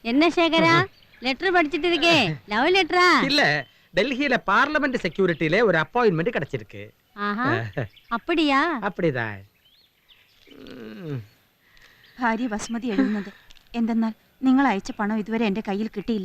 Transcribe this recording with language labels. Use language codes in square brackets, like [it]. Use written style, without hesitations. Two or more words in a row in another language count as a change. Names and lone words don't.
[ta] என்ன சேகரா லெட்டர் படிச்சிட்டு இருக்கே [en] love letter [ta] இல்ல டெல்லியில [en] parliament security [ta] ஒரு அப்பாயின்மெண்ட் கிடைச்சிருக்கு ஆஹா அப்படியா அப்படிதான் [ml] ഭാര്യ വസുമതി എഴുതുന്നത് എന്തെന്നാൽ നിങ്ങൾ അയച്ച പണം ഇതുവരെ എന്റെ കയ്യിൽ കിട്ടിയില്ല.